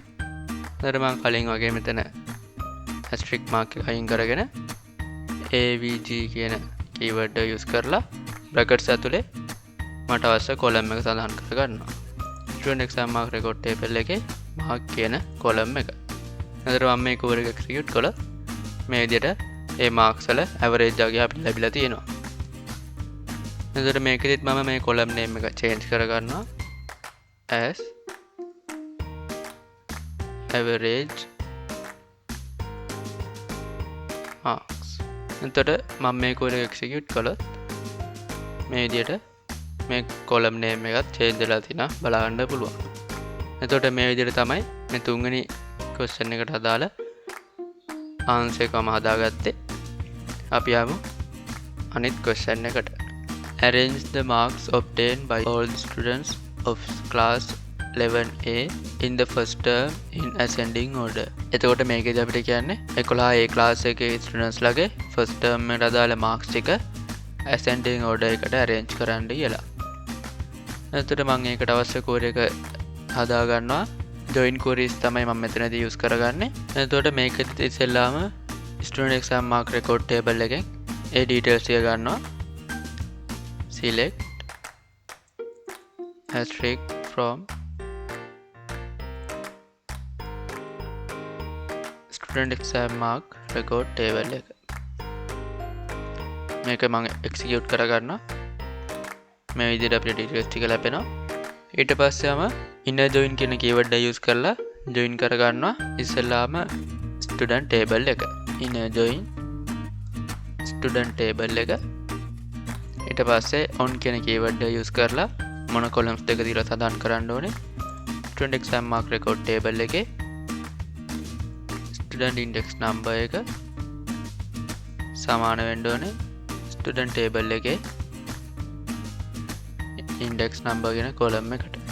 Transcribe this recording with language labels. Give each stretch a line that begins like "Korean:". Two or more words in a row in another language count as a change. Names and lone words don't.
Sinhala: අර මම කලින් වගේ මෙතන
English: asterisk mark
Sinhala: එක අයින් කරගෙන AVG කියන කීවර්ඩ් එක යූස් කරලා බ්‍රැකට්ස් ඇතුලේ මට අවශ්‍ය කොලම් එක සඳහන් කරගන්නවා.
English: student exam mark record table
Sinhala: එකේ මාක් කියන කොලම් එක. එතකොට මම මේ කෝඩ් එක එක්සිකියුට් කළොත් මේ විදිහට ඒ මාක්ස් වල ඇවරේජ් එක අපිට ලැබිලා තියෙනවා. එතකොට මේකෙදිත් මම මේ
English: column name
Sinhala: එක චේන්ජ් කරගන්නවා
English: as average marks.
Sinhala: එතකොට මම මේ කෝඩ් එක එක්සිකියුට් කළොත් මේ විදිහට මේ
English: column name
Sinhala: එකත් චේන්ජ් වෙලා තියෙනවා බලා ගන්න පුළුවන්. එතකොට මේ විදිහට තමයි මේ තුන්වෙනි ක්වෙස්චන් එකට අදාළ ආන්සර් එක මම හදාගත්තේ. අපි යමු අනිත් ක්වෙස්චන් එකට.
English: Arrange the marks obtained by all the students of class 11A in the first term in ascending order.
Sinhala: එතකොට මේකේදී අපිට කියන්නේ 11A class එකේ students ලගේ
English: first term
Sinhala: එකට අදාළ marks ටික
English: ascending order
Sinhala: එකට arrange කරන්න කියලා. එතකොට මම ඒකට අවශ්‍ය කෝඩ් එක හදා ගන්නවා.
English: join queries
Sinhala: තමයි මම මෙතනදී use කරගන්නේ. එතකොට මේකෙදි ඉස්සෙල්ලාම
English: student exam mark record table
Sinhala: එකෙන් ඒ details ටික ගන්නවා.
English: select asterisk from student exam mark record table එක.
Sinhala: මේක මම execute කරගන්නවා. මේ විදිහට අපිට details ටික ලැබෙනවා. ඊට පස්සේම
English: inner join
Sinhala: කියන keyword එක use කරලා join කරගන්නවා ඉස්සෙල්ලාම
English: student table
Sinhala: එක.
English: inner join student table එක.
Sinhala: ඊට පස්සේ on කියන keyword එක use කරලා මොන columns දෙක දීලා සඳහන් කරන්න ඕනේ.
English: student exam mark record table
Sinhala: එකේ
English: student index number
Sinhala: එක සමාන වෙන්න ඕනේ
English: student table
Sinhala: එකේ
English: index number
Sinhala: කියන column එකට.